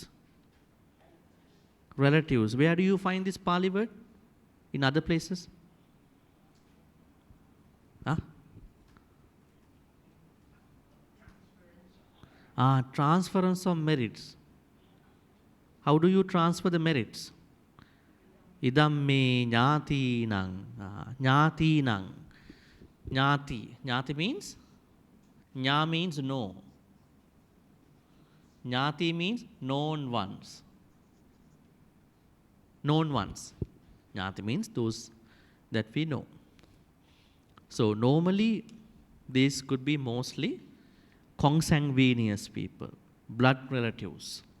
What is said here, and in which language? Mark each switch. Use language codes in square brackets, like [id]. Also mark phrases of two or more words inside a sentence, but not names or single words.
[en] Relatives. Where do you find this Pali word? In other places? Huh? Transference of merits. How do you transfer the merits? [pi] Idam me nyati nang. Nyati nang. Nyati. Nyati means? [en] Nya means no. Nyati means known ones. Known ones. Nyati means those that we know. So normally these could be mostly consanguineous people, blood relatives.